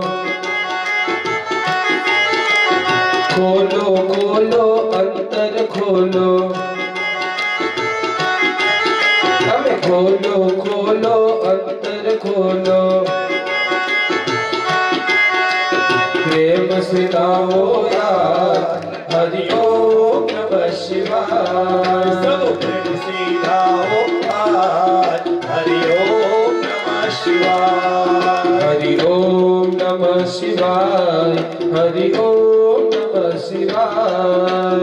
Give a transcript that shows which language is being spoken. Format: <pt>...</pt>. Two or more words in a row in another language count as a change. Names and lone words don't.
<hi>खोलो खोलो अंतर खोलो हमें खोलो खोलो अंतर खोलो प्रेम से गाओ यार</hi> <sa>हरि ओम नमः शिवाय</sa> <hi>सब प्रेम से गाओ</hi> <sa>हरि ओम नमः शिवाय हरि ओम नमः शिवाय हरि ओम नमः शिवाय</sa>